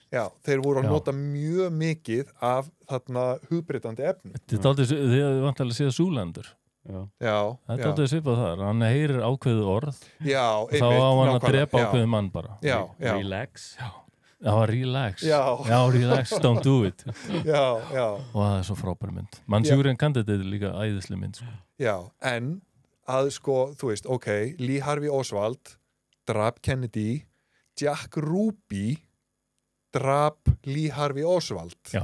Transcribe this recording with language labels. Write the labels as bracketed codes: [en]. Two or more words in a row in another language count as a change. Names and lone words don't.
[is] Já, þeir voru að nota mjög mikið af þarna hugbreytandi efni. Þetta er aldrei, þið vantilega séð Zoolander. Já. Þetta er aldrei svipað þar. Hann heyrir ákveðu orð. Já, einmitt. Þá á hann að drepa ákveðu mann bara. Já. Relax. Já, relax. Já, [en] relax, don't do it. [is] Já. Og það er svo frábær mynd. Manchurian Candidate er líka æðisleg mynd. Sko. Já, en að sko, þú veist, Lee Harvey Oswald drap Kennedy, Jack Ruby drap Lee Harvey Oswald. Já.